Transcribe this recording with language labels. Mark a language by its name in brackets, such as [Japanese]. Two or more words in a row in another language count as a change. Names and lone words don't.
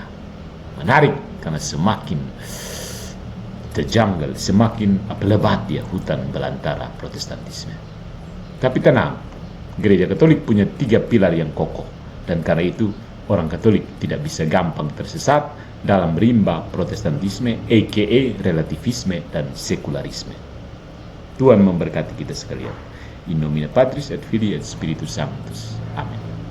[Indonesian] Menarik karena semakin terjanggal, semakin lebat dia hutan belantara Protestantisme. Tapi tenang, Gereja Katolik punya 3 pilar yang kokoh, dan karena itu orang Katolik tidak bisa gampang tersesat dalam rimba Protestantisme, aka relativisme dan sekularisme. Tuhan memberkati kita sekalian. [Latin] In nomine Patris et Filii et Spiritus Sanctus. [Indonesian] Amin.